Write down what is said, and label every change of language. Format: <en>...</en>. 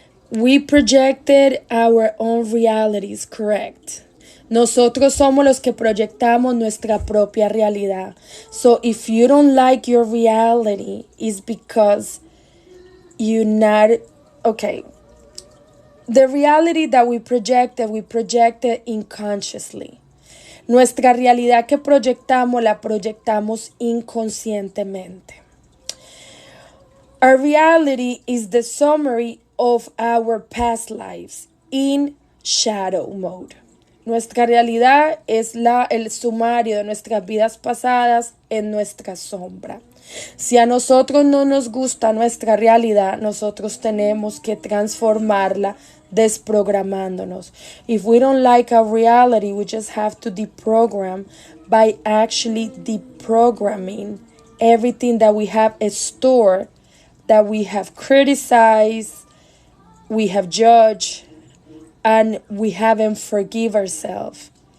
<en>We projected our own realities, correct.</en> <es>Nosotros somos los que proyectamos nuestra propia realidad.</es> <en>So if you don't like your reality, it's because you're not, okay. The reality that we projected unconsciously.</en> <es>Nuestra realidad que proyectamos, la proyectamos inconscientemente.</es> <en>Our reality is the summary of our past lives in shadow mode.</en> <es>Nuestra realidad es el sumario de nuestras vidas pasadas en nuestra sombra. Si a nosotros no nos gusta nuestra realidad, nosotros tenemos que transformarla desprogramándonos.</es> <en>If we don't like our reality, we just have to deprogram by actually deprogramming everything that we have stored, that we have criticized, we have judged, and we haven't forgive ourselves.</en>